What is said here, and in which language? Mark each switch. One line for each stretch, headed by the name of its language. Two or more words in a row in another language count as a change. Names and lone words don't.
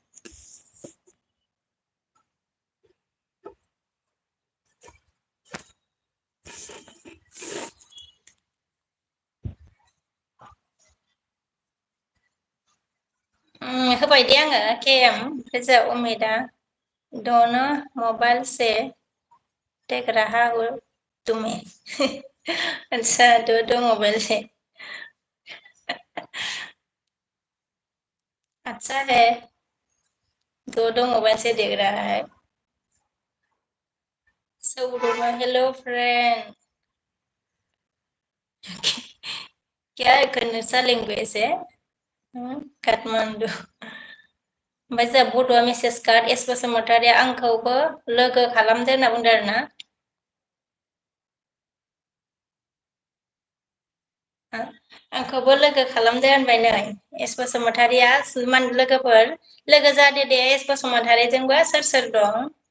Bodo: होबाय दे आङो के एम ओमफ्राय जोंहा उमेदा
Hindi: दोनों मोबाइल से देख रहा हूँ तुम्हें अच्छा दो मोबाइल से अच्छा है दो मोबाइल से देख रहा है
Bodo: सौरभा
Hindi: हेलो फ्रेंड क्या कौन सा लैंग्वेज है
Bodo: काठमांडू ओमफ्राय जोंहा बड'आ मेसेज कार्ड एस बसुमतारिया आंखौबो लोगो खालामदो होनना बुंदों आरोना आंखौबो लोगो खालामदो होनबाय नै एस बसुमतारिया लोगोफोर लोगो जादो दे एस बसुमतारिजोंबो सोर सोर दं